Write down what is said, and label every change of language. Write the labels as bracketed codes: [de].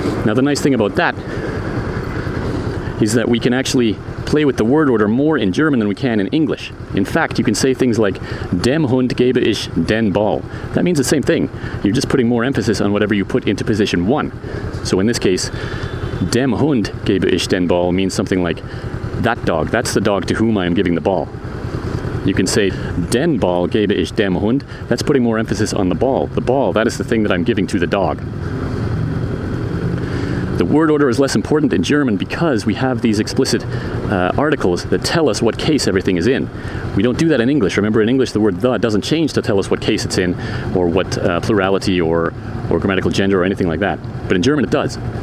[en] Now, the nice thing about that is that we can actually play with the word order more in German than we can in English. In fact, you can say things like [de] dem Hund gebe ich den Ball. [en] That means the same thing. You're just putting more emphasis on whatever you put into position 1. So in this case, [de] dem Hund gebe ich den Ball [en] means something like that dog. That's the dog to whom I am giving the ball. You can say [de] den Ball gebe ich dem Hund. [en] That's putting more emphasis on the ball. The ball, that is the thing that I'm giving to the dog. The word order is less important in German because we have these explicit articles that tell us what case everything is in. We don't do that in English. Remember, in English, the word the doesn't change to tell us what case it's in, or what plurality or grammatical gender or anything like that. But in German, it does.